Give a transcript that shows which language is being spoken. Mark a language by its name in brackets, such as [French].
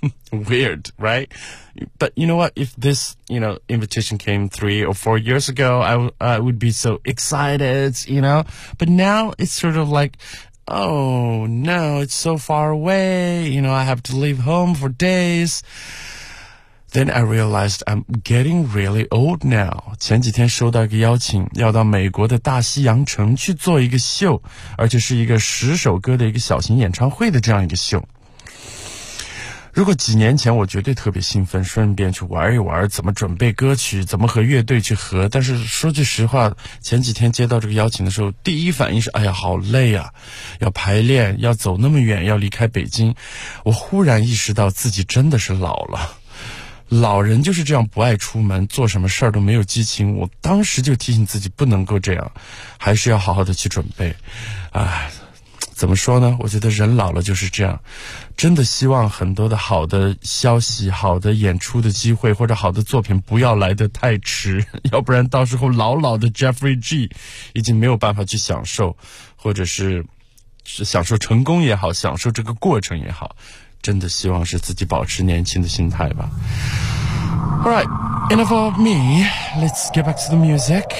[English] Weird, right? But you know what? If this, you know, invitation came 3 or 4 years ago, I would be so excited, you know? But now it's sort of like, oh no, it's so far away. You know, I have to leave home for days. Then I realized I'm getting really old now. [Chinese] 前几天收到一个邀请，要到美国的大西洋城去做一个秀，而且是一个10首歌的一个小型演唱会的这样一个秀。如果几年前我绝对特别兴奋，顺便去玩一玩，怎么准备歌曲，怎么和乐队去合。但是说句实话，前几天接到这个邀请的时候，第一反应是哎呀好累啊，要排练，要走那么远，要离开北京。我忽然意识到自己真的是老了，老人就是这样，不爱出门，做什么事儿都没有激情。我当时就提醒自己不能够这样，还是要好好的去准备。哎，怎么说呢，我觉得人老了就是这样，真的希望很多的好的消息，好的演出的机会，或者好的作品不要来得太迟，要不然到时候老老的 Jeffrey G 已经没有办法去享受，或者是享受成功也好，享受这个过程也好，真的希望是自己保持年轻的心态吧。 [English] Alright, enough of me, let's get back to the music.